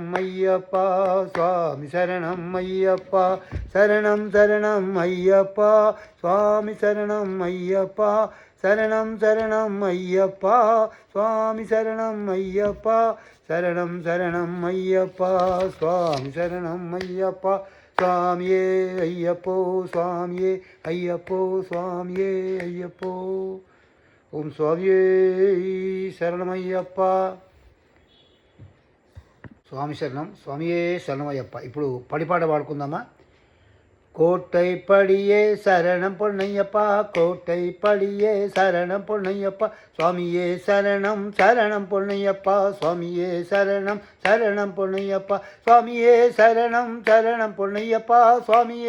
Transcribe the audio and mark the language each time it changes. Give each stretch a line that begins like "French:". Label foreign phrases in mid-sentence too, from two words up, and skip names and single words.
Tamil: ஐயப்பா, சுவாமி சரணம் ஐயப்பா, சரணம் சரணம் ஐயப்பா, சுவாமி சரணம் ஐயப்பா, சரணம் சரணம் ஐயப்பா, சுவாமி சரணம் ஐயப்பா, சரணம் சரணம் ஐயப்பா, சுவாமி சரணம் ஐயப்பா, சுவாமியே ஐயப்போ, சுவாமியே ஐயப்போ, சுவாமியே ஐயப்போ. ஓம் சுவாமியே சரணம் ஐயப்பா.
Telugu: స్వామి శరణం, స్వామియే శరణమయ్యప్ప. ఇప్పుడు పడిపాట పాడుకుందామా.
Tamil: கோட்டை படியே சரணம் பொன்னையப்பா, கோட்டை படியே சரணம் பொன்னையப்பா, சுவாமியே சரணம் சரணம் பொன்னையப்பா, சுவாமியே சரணம் சரணம் பொன்னையப்பா, சுவாமியே சரணம் சரணம் பொன்னையப்பா, சுவாமியே